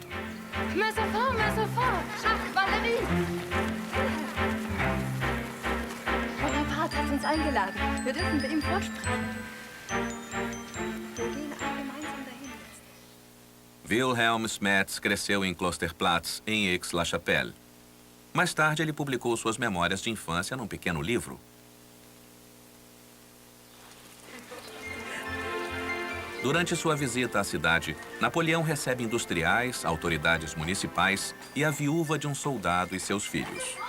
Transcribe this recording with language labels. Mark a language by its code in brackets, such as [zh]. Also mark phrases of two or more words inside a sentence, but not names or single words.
[fr] Mes enfants, Jacques, Valérie! [de] eingeladen. Wir dürfen mit ihm vorsprechen. Wir gehen alle gemeinsam dahin jetzt. [pt] Wilhelm Smets cresceu em Klosterplatz, em Aix-la-Chapelle. Mais tarde, ele publicou suas memórias de infância num pequeno livro. Durante sua visita à cidade, Napoleão recebe industriais, autoridades municipais e a viúva de um soldado e seus filhos.